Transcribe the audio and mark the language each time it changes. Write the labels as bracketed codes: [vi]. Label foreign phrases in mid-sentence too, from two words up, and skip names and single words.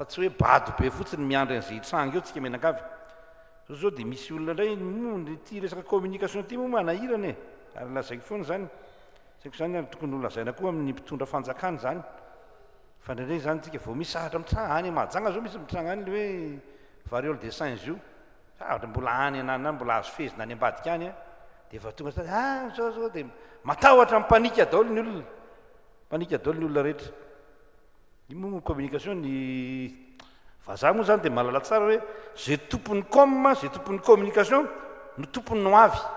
[mg] tsy hoe bado be fotsiny miandry an'izay tranga eo tsika menakavy zao dia misy olona indray ty resaka communication ty moa manahirana ary lazaiko foana zany saiko zany tokony holazaina koa amin'ny mpitondra fanjakana zany fa ndraindray zany tsika vao misy sahatra mitranga any mahajanga zao misy mitranga any le hoe [fr] variole des singes [mg] io sahatra mbola any anany mbola azo fezina any ambadika any a dia efa tonga zao dia matahotra mipanika daolo ny olona panika daolo ny olona rehetra io moa communication ny vazaha moa zany dia mahalala tsara hoe zay tompon'ny com zay tompon'ny communication no tompony no avy